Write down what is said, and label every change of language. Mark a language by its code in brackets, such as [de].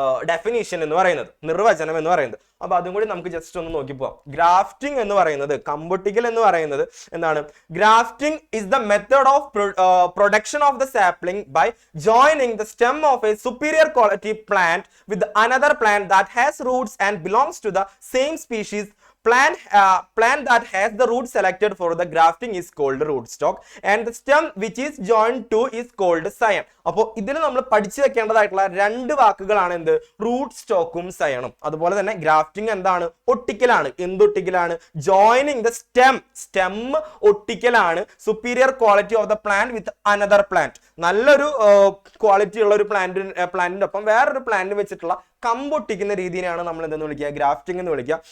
[ml] Definition എന്ന് പറയുന്നത്, നിർവചനം എന്ന് പറയുന്നത്. അപ്പൊ അതും കൂടി നമുക്ക് ജസ്റ്റ് ഒന്ന് നോക്കി പോവാം. ഗ്രാഫ്റ്റിംഗ് എന്ന് പറയുന്നത്, കമ്പൊട്ടിക്കൽ എന്ന് പറയുന്നത് എന്താണ്? [en] Grafting is the method of production of the sapling by joining the stem of a superior quality plant with another plant that has roots and belongs to the same species. Plant that has the root selected for the grafting is called rootstock and the stem which is joined to is called scion. [ml] അപ്പോൾ ഇതിൽ നമ്മൾ പഠിച്ചു വെക്കേണ്ടതായിട്ടുള്ള രണ്ട് വാക്കുകളാണ് എന്ത്? Root സ്റ്റോക്കും സയണും. അതുപോലെ തന്നെ grafting എന്താണ്? ഒട്ടിക്കലാണ്. എന്തൊട്ടിക്കലാണ്? [en] Joining the stem ഒട്ടിക്കലാണ്. Superior quality of the plant with another plant. [ml] നല്ലൊരു ക്വാളിറ്റി ഉള്ള ഒരു പ്ലാന്റിന്റെ ഒപ്പം വേറൊരു പ്ലാന്റ് വെച്ചിട്ടുള്ള കമ്പൊട്ടിക്കുന്ന രീതിയാണ് നമ്മൾ എന്തെന്ന് വിളിക്കുക? ഗ്രാഫ്റ്റിംഗ് എന്ന് വിളിക്കുക.